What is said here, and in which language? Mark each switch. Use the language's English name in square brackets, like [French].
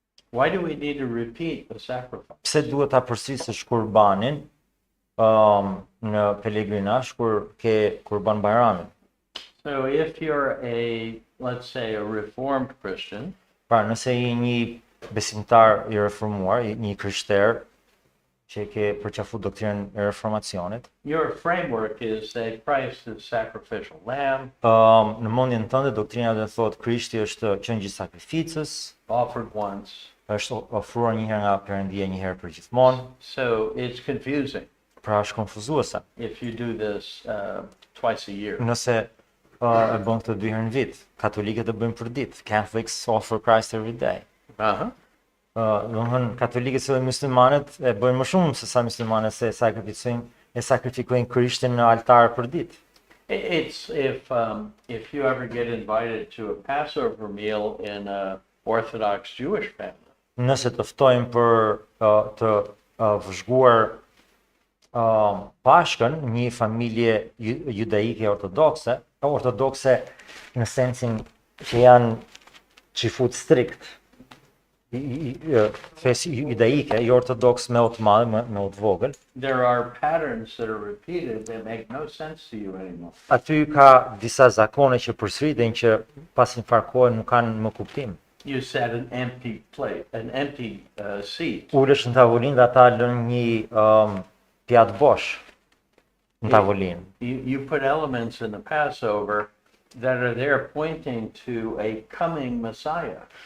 [English] Why do we need to repeat a sacrifice? [Albanian] Pse duhet ta përsërisësh kurbanin në pelegrinazh kur ke kurban Bayramin? [English] So if you're let's say, a Reformed Christian, [Albanian] Pra, nëse je një besimtar i reformuar, një krishter që ke përqafuar doktrinën e reformacionit, [English] your framework is that Christ is sacrificial lamb, [Albanian] në mendjen tënde doktrina do të thotë Krishti është qengjë sakrificës, [English] offered once. [Albanian] është ofruar një herë nga Perëndia, një herë për gjithmonë. [English] So it's confusing [Albanian] Pra është konfuzuese. [English] if you do this twice a year. [Albanian] Nëse e bën këtë 2 herë në vit, katolikët e bëjnë për ditë. [English] Catholics offer Christ every day. Uh-huh. [Albanian] Domthon katolikët dhe muslimanët e bëjnë më shumë se sa muslimanët se sakrifikojnë Krishtin në altar për ditë. [English] It's if you ever get invited to a Passover meal in a Orthodox Jewish family, [Albanian] Nëse të ftojmë për të vëzhguar Pashkën, një familje judaike ortodokse në sensin që janë qifut strikt, fesë judaike, jo ortodoks me o të madhe, me o të vogël. [English] there are patterns that are repeated that make no sense to you anymore. [Albanian] Aty ka disa zakone që përsëriten që pas një farë kohe nuk kanë më kuptim. [English] You set an empty plate, an empty seat. [Albanian] Ulesh në tavolinë dhe ata lënë një pjatë bosh në tavolinë. [English] You put elements in the Passover that are there pointing to a coming Messiah.